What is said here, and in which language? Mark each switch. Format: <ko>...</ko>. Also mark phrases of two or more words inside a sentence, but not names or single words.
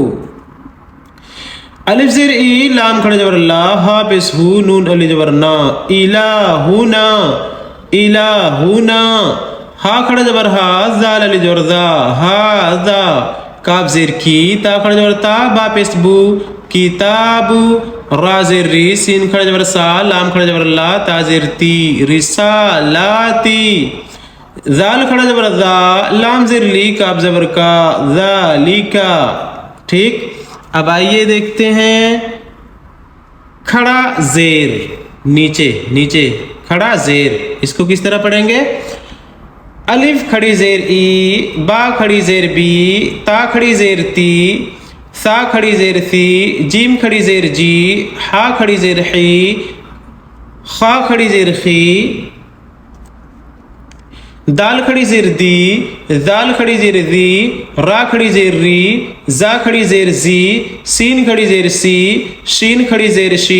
<ur>الف زیر ای، لام کھڑا زبر لا، حافظ ہو، نون علی زبر نا، الہونا، الہونا، ہا کھڑا زبر ہا، زال علی زبر زا، ہاذا، کاف زیر کی، تا کھڑا زبر تا، با پیش بو، کتابو، را زیر ری، سین کھڑا زبر سا، لام کھڑا زبر لا، تا زیر تی، رسالاتی، زال کھڑا زبر زا، لام زیر لی، کاف زبر کا، ذالکا، ٹھیک۔ اب آئیے دیکھتے ہیں کھڑا زیر، نیچے کھڑا زیر، اس کو کس طرح پڑھیں گے؟ الف کھڑی زیر ای، با کھڑی زیر بی، تا کھڑی زیر تی، سا کھڑی زیر سی، جیم کھڑی زیر جی، ہا کھڑی زیر حی، خا کھڑی زیر خی، دال کھڑی زیر دی، زال کھڑی زیر زی، را کھڑی زیر ری، زا کھڑی زیر زی، سین کھڑی زیر سی، شین کھڑی زیر شی،</ur>